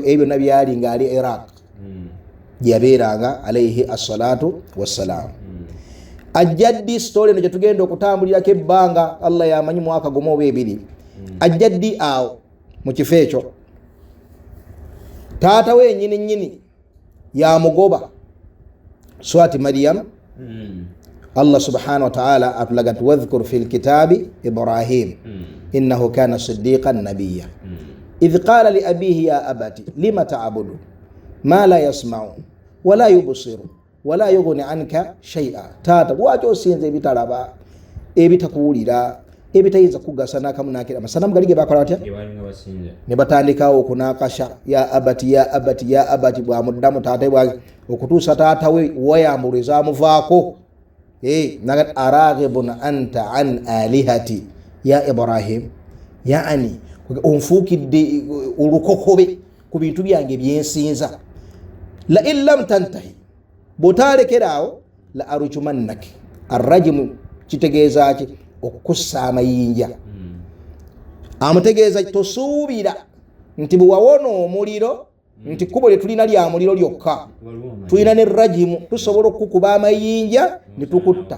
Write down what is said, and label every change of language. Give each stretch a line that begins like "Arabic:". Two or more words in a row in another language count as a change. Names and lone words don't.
Ganda: Ebyo byonna byali ng'ali Iraq gye yabeeranga
Arabic: عليه الصلاة والسلام.
Ganda: Ajjaddi story eno gye tugenda okutambulirako ebbanga Allah yamanyi mwaka gumu oba ebiri. Ajjaddi awo mu kifo ekyo taata we nyini yamugoba swati Maryam.
Arabic: الله سبحانه وتعالى
Ganda: atulaga nti
Arabic: واذكر في الكتاب إبراهيم إنه كان صديقا نبيا إذ قال لأبيه يا أبت لم تعبد ما لا يسمع ولا يبصر ولا يغني عنك شيئا.
Ganda: Taata lwaki osinza ebitalaba ebitakuwulira ebitayinza kugasa n'akamu n'akira. Amasanamu gali ge bakola batya ne batandikawo okunakasha
Arabic: يا أبت يا أبت يا أبت
Ganda: bwamuddamu taata bwange okutuusa taata we wayambulwa ezamuvaako.
Arabic: أراغب أنت عن آلهتي يا إبراهيم,
Ganda: yaani onfuukidde olukokobe ku bintu byange byensinza.
Arabic: لئن لم تنته, bw'otalekeraawo لأرجمنك.
Ganda: Arrajimu kitegeeza ki? Okukussa amayinja. Amutegeeza tosuubira nti bwe wawona omuliro nti kkubo lye tulina lya muliro lyokka, tulina ne rajimu tusobola okukuba amayinja ne tukutta.